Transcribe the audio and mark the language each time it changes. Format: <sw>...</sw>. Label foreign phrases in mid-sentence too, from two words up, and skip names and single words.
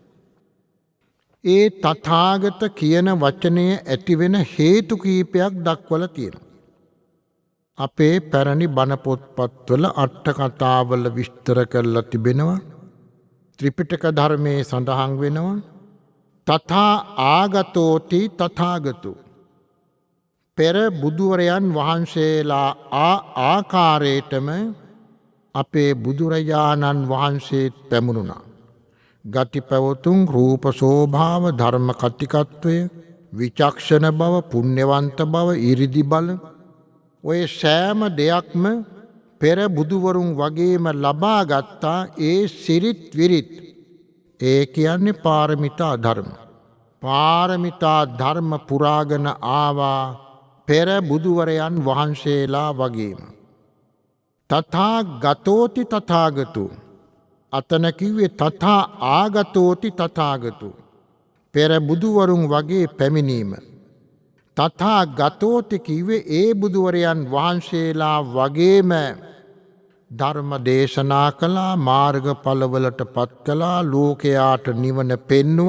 <si>ඒ තථාගත කියන වචනය ඇතිවෙන හේතු කීපයක් දක්වලා තියෙනවා. අපේ පැරණි බණ පොත්පත්වල අට කතාවල විස්තර කරලා තිබෙනවා. ත්‍රිපිටක ධර්මයේ සඳහන් වෙනවා.</si> <pi>තථා ආගතෝති තථාගතෝ.</pi> <si>පෙර බුදුවරයන් වහන්සේලා ආකාරයටම අපේ බුදුරජාණන් වහන්සේ පැමුණුණා. ගති පැවතුම් රූප ශෝභාව ධර්ම කතිකත්වය විචක්ෂණ බව පුණ්‍යවන්ත බව ඉරිදි බල ඔය සෑම දෙයක්ම පෙර බුදුවරුන් වගේම ලබා ගත්තා. ඒ සිරිත් විරිත් ඒ කියන්නේ පාරමිතා ධර්ම. පාරමිතා ධර්ම පුරාගෙන ආවා පෙර බුදුවරයන් වහන්සේලා වගේම.</si> <pi>තථා ගතෝති තථාගතෝ.</pi> <si>අතන කිව්වේ</si> <pi>තථා ආගතෝති තථාගතෝ.</pi> <si>පෙර බුදුවරුන් වගේ පැමිණීම.</si> <pi>තථා ගතෝති</pi> <si>කිව්වේ ඒ බුදුවරයන් වහන්සේලා වගේම ධර්ම දේශනා කළා, මාර්ගඵලවලට පත් කළා, ලෝකයාට නිවන පෙන්නුවා.</si>